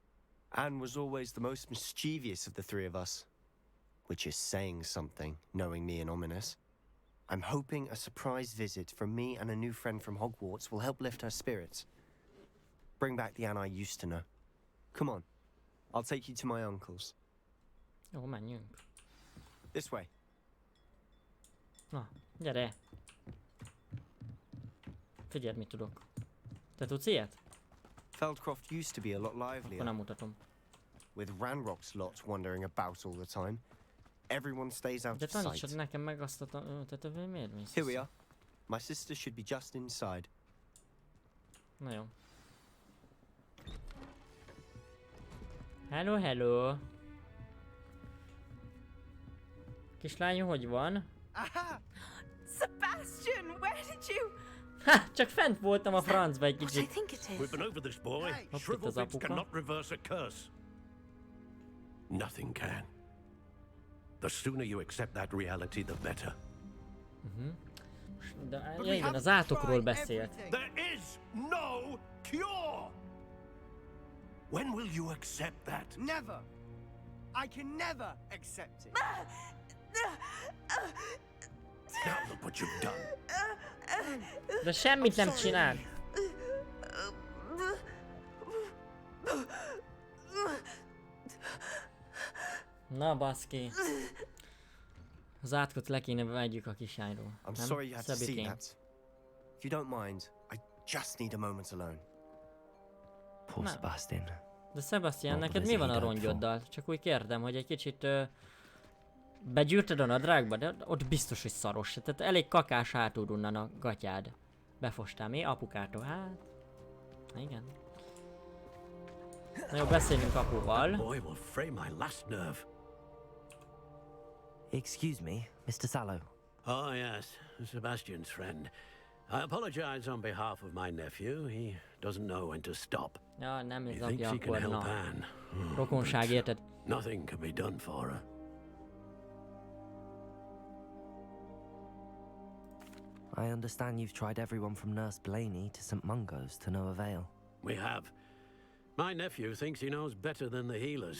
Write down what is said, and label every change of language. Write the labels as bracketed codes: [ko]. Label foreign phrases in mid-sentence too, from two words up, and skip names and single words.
[en] Anne was always the most mischievous of the three of us. Which is saying something, knowing me and ominous. I'm hoping a surprise visit from me and a new friend from Hogwarts will help lift her spirits. Bring back the Anne I used to know. Come on. I'll take you to my uncle's. [hu] Jó, menjünk. [en] This way. [hu] Na, gyere. Figyeld, mit tudok. Te tudsz ilyet? [en] Feldcroft used to be a lot livelier. [hu] Akkor nem mutatom. [en] With Ranrock's lot wandering about all the time. Everyone stays out [hu] De [en] of sight. [hu] tanítsad nekem meg azt a tehát miért mész? [en] Here we are. My sister should be just inside. [hu] Na jó. Hello, hello. Kislányom, hogy van? [en] Aha! Sebastian, where did you? [hu] Ha, csak fent voltam a francba egy [en] I [hu] kicsit. [en] think it is. We've been over this, boy. Hey. Shrivel [hu] Hopp, itt az [en] bits [hu] apuka. [en] cannot reverse a curse. Nothing can. The sooner you accept that reality, the better. [hu] De igen, az átokról beszélt. [en] There is no cure! When will you accept that? Never! I can never accept it! Now look what you've done. [hu] De semmit nem csinál. Na baszki. Az átkot le kéne vegyük a kisányról. [en] I'm [hu] Nem? [en] sorry you had to see [hu] Szebikém. [en] that. If you don't mind, I just need a moment alone. Poor No. Sebastian. [hu] De Sebastian, [en] What [hu] neked [en] was [hu] mi [en] he [hu] van a [en] going for? [hu] rongyoddal? Csak úgy kérdem, hogy egy kicsit begyűrted a nadrágba, de ott biztos, hogy szaros. Tehát elég kakás hátul onnan a gatyád. Befostál mi? Apukától? Hát... Igen. Na jó, beszéljünk apuval. [en] Boy will fray my last nerve. Excuse me, Mr. Sallow. Oh, yes, Sebastian's friend. I apologize on behalf of my nephew. He doesn't know when to stop. [hu] Ja, nem [en] He [hu] ez [en] thinks [hu] apja, [en] he can [hu] akkor [en] help [hu] na. [en] Anne. [hu] Rokonság, [en] but [hu] érted? [en] nothing can be done for her. I understand you've tried everyone from Nurse Blaney to St. Mungo's to no avail. We have. My nephew thinks he knows better than the healers.